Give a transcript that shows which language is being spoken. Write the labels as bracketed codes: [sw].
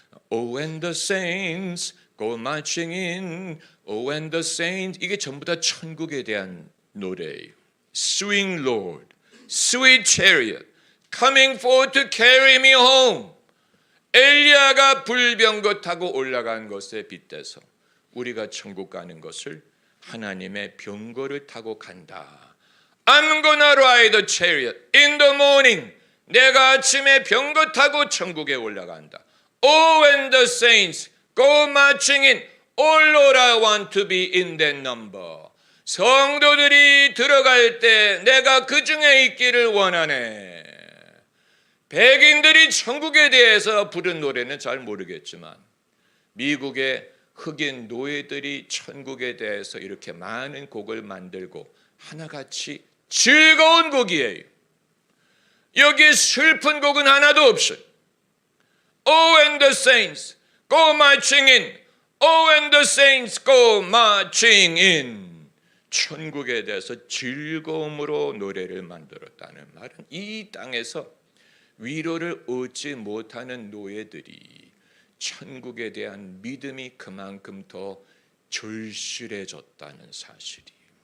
[en] Oh, and the saints go marching in. Oh, and the saints. [ko] 이게 전부 다 천국에 대한 노래예요. [en] Swing, Lord, sweet chariot, coming forth to carry me home. [ko] 엘리야가 불병거 타고 올라간 것에 빗대서 우리가 천국 가는 것을 하나님의 병거를 타고 간다. [en] I'm gonna ride a chariot in the morning. [ko] 내가 아침에 병거 타고 천국에 올라간다. [en] Oh, when the saints go marching in, all Lord, I want to be in that number. [ko] 성도들이 들어갈 때 내가 그 중에 있기를 원하네. 백인들이 천국에 대해서 부른 노래는 잘 모르겠지만 미국의 흑인 노예들이 천국에 대해서 이렇게 많은 곡을 만들고 하나같이 즐거운 곡이에요. 여기에 슬픈 곡은 하나도 없어요. [en] Oh, and the saints go marching in. Oh, and the saints go marching in. [ko] 천국에 대해서 즐거움으로 노래를 만들었다는 말은 이 땅에서 위로를 얻지 못하는 노예들이 천국에 대한 믿음이 그만큼 더 절실해졌다는 사실이에요.